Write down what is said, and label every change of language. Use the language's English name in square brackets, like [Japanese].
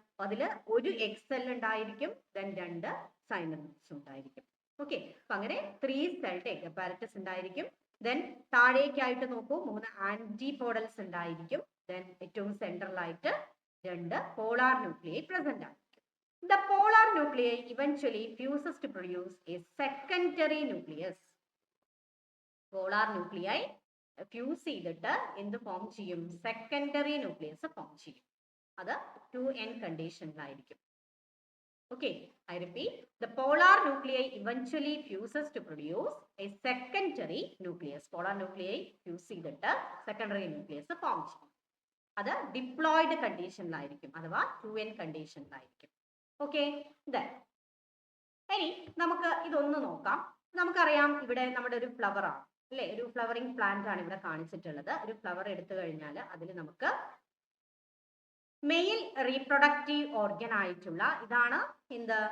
[Malayalam] അതില് ഒരു egg cell ഉണ്ടായിരിക്കും, ദെൻ 2 സൈനർജിഡ്സ് ഉണ്ടായിരിക്കും. ഓക്കെ, അപ്പൊ അങ്ങനെ 3 സെൽഡ് എഗ് അപ്പാരറ്റസ് ഉണ്ടായിരിക്കും. ദെൻ താഴേക്കായിട്ട് നോക്കൂ, 3 ആന്റിപോഡൽസ് ഉണ്ടായിരിക്കും. ദെൻ ഏറ്റവും സെൻട്രലായിട്ട് 2 പോളാർ ന്യൂക്ലിയൈ പ്രസന്റ് ആയിരിക്കും. [English] The polar nuclei eventually fuses to produce a secondary nucleus. [Malayalam] Polar nuclei fuse ചെയ്തിട്ട് എന്ത് ഫോം ചെയ്യും? സെക്കൻഡറി ന്യൂക്ലിയസ് ഫോം ചെയ്യും. അത് 2n കണ്ടീഷനിലായിരിക്കും. [English] Okay, I repeat, the polar nuclei eventually fuses to produce a secondary nucleus. Polar nuclei fuse [Malayalam] ചെയ്തിട്ട് [English] secondary nucleus [Malayalam] form ചെയ്യും. അത് diploid കണ്ടീഷനിലായിരിക്കും, അഥവാ 2n കണ്ടീഷനിലായിരിക്കും. Okay, ഇനി നമുക്ക് ഇതൊന്ന് നോക്കാം. നമുക്കറിയാം ഇവിടെ നമ്മുടെ ഒരു ഫ്ലവർ ആണ്, അല്ലെ? ഒരു ഫ്ലവറിംഗ് പ്ലാന്റ് ആണ് ഇവിടെ കാണിച്ചിട്ടുള്ളത്. ഒരു ഫ്ലവർ എടുത്തു കഴിഞ്ഞാൽ അതിൽ നമുക്ക് മെയിൽ റീപ്രൊഡക്റ്റീവ് ഓർഗൻ ആയിട്ടുള്ള ഇതാണ് എന്ത്?